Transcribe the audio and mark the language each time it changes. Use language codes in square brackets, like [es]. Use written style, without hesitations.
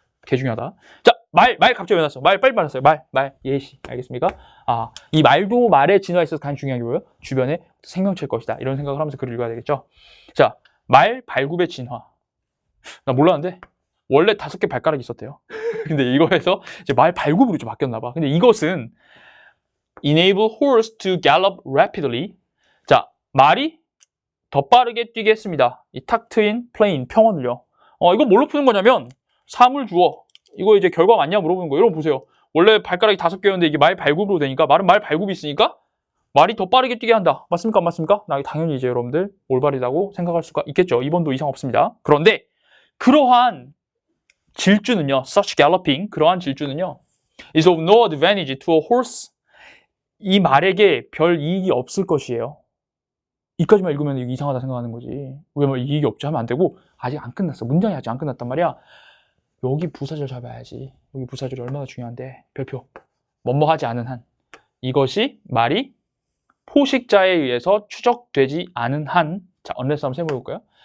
[ko] 개 중요하다. 자, 말 갑자기 왜 났어? 말 빨리 말았어요. 말 예시. 알겠습니까? 이 말도 말의 진화에 있어서 가장 중요한 게 뭐예요? 주변에 생명체일 것이다. 이런 생각을 하면서 글을 읽어야 되겠죠. 자, 말 발굽의 진화. 나 몰랐는데 원래 5개 발가락이 있었대요. 근데 이거에서 이제 말 발굽으로 좀 바뀌었나 봐. 근데 이것은 [en] enable horse to gallop rapidly. [ko] 자, 말이 더 빠르게 뛰게 했습니다. 이 탁 트인 플레인 평원을요. 이거 뭘로 푸는 거냐면 사물 주어. 이거 이제 결과 맞냐 물어보는 거예요. 여러분 보세요. 원래 발가락이 5개였는데 이게 말 발굽으로 되니까 말은 말 발굽이 있으니까 말이 더 빠르게 뛰게 한다. 맞습니까? 안 맞습니까? 나 당연히 이제 여러분들 올바르다고 생각할 수가 있겠죠. 2번도 이상 없습니다. 그런데 그러한 질주는요. [en] such galloping, [ko] 그러한 질주는요. [en] is of no advantage to a horse. [ko] 이 말에게 별 이익이 없을 것이에요. 이까지만 읽으면 이게 이상하다 생각하는 거지. 왜 뭐 이익이 없지 하면 안 되고 아직 안 끝났어. 문장이 아직 안 끝났단 말이야. 여기 부사절 잡아야지. 여기 부사절이 얼마나 중요한데. 별표. 뭐뭐 하지 않은 한. 이것이 말이 포식자에 의해서 추적되지 않은 한. 자, unless 한번 세워볼까요?